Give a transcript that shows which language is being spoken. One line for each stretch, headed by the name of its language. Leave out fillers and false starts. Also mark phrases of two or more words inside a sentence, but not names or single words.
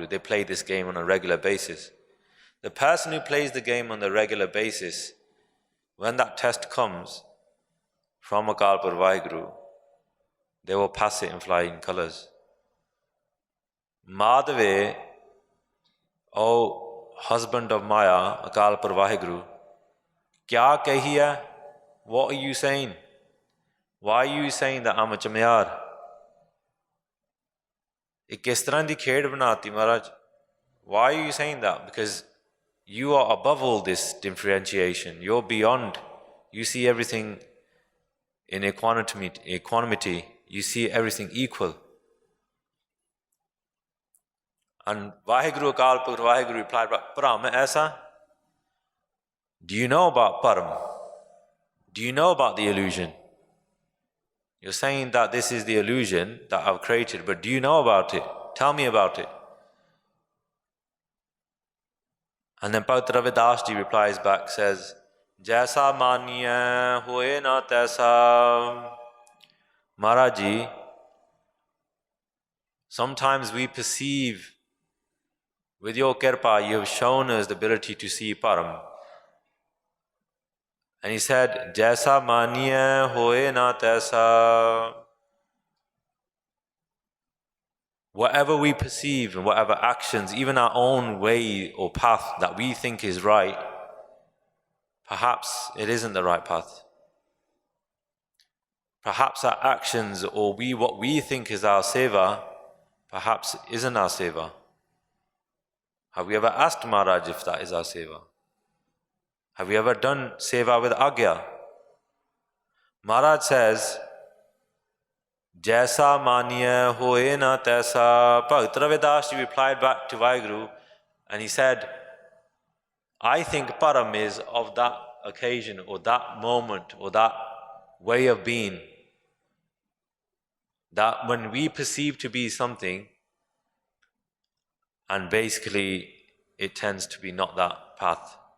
English: They play this game on a regular basis. The person who plays the game on a regular basis, when that test comes from Akal Purkh Vaheguru, they will pass it in flying colours. Madhave, O husband of Maya, Akal Purkh Vaheguru,
Punjabi: ਕਿਆ ਕਹਿਆ?
English: What are you saying? Why are you saying that I'm a chamyar?
Punjabi: ਇਕ ਕਿਸ ਤਰ੍ਹਾਂ ਦੀ ਖੇਡ ਬਣਾਤੀ, Maharaj?
English: Why are you saying that? Because you are above all this differentiation. You're beyond. You see everything in equanimity. You see everything equal. And Vaheguru Akal Purkh Vaheguru replied,
Punjabi: ਪਰਮ ਐਸਾ?
English: Do you know about Param? Do you know about the illusion? You're saying that this is the illusion that I've created, but do you know about it? Tell me about it. And then Bhakt Ravidas ji replies back, says,
Punjabi: ਜੈਸਾ ਮਨਿਆ ਹੋਏ ਨ ਤੈਸਾ.
English: Maharaj ji, sometimes we perceive, with your kirpa, you have shown us the ability to see Param. And he said,
Punjabi: ਜੈਸਾ ਮਨਿਆ ਹੋਏ ਨ ਤੈਸਾ.
English: Whatever we perceive and whatever actions, even our own way or path that we think is right, perhaps it isn't the right path. Perhaps our actions or what we think is our seva, perhaps isn't our seva. Have we ever asked Maharaj if that is our seva? Have we ever done seva with agya? Maharaj says,
Punjabi: ਜੈਸਾ ਮਨਿਆ ਹੋਏ ਨ ਤੈਸਾ.
English: Bhakt Ravidas ji replied back to Vaheguru and he said, I think param is of that occasion or that moment or that way of being, that when we perceive to be something and basically it tends to be not that path.